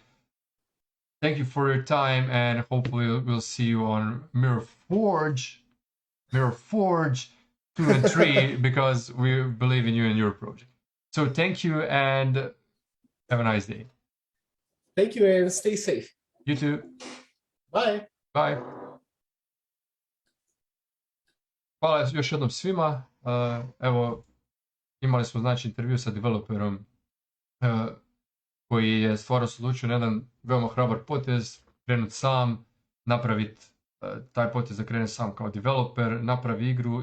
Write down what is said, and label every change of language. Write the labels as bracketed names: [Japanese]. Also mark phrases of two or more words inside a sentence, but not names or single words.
[English] Thank you for your time, and hopefully we'll see you on Mirror Forge 2 and 3, because we believe in you and your project. So thank you, and have a nice day. Thank you, and stay safe. You too. Bye. Bye. [Croatian] Hvala još jednom svima. Evo, imali smo znači intervju sa developerom koji je stvarno se odlučio na jedan veoma hrabar potez, krenut sam, napraviti taj potez da krene sam kao developer, napravi igru.